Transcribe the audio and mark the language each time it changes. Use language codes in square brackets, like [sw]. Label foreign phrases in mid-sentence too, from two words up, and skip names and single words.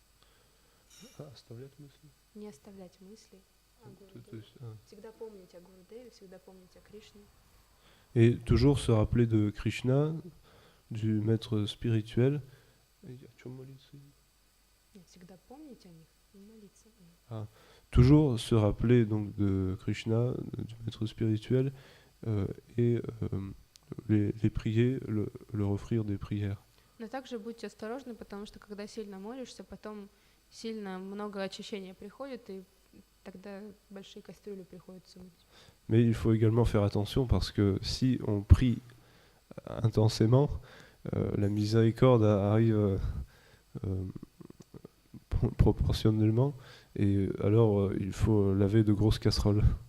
[ru] Не оставлять мысли о Гурудеве. Всегда помнить о Гурудеве, всегда помнить о Кришне. [fr] Et toujours se rappeler de Krishna, du maître spirituel. [ru] Нет, всегда помнить о них и молиться о них. [fr] Toujours se rappeler donc de Krishna, du maître spirituel, et les prier, leur offrir des prières. [ru] Но также будьте осторожны, потому что когда сильно молишься, потом сильно много очищения приходит, и тогда большие кастрюли приходится мыть. [fr] Mais il faut également faire attention parce que si on prie intensément, la miséricorde arrive proportionnellement, et alors il faut laver de grosses casseroles.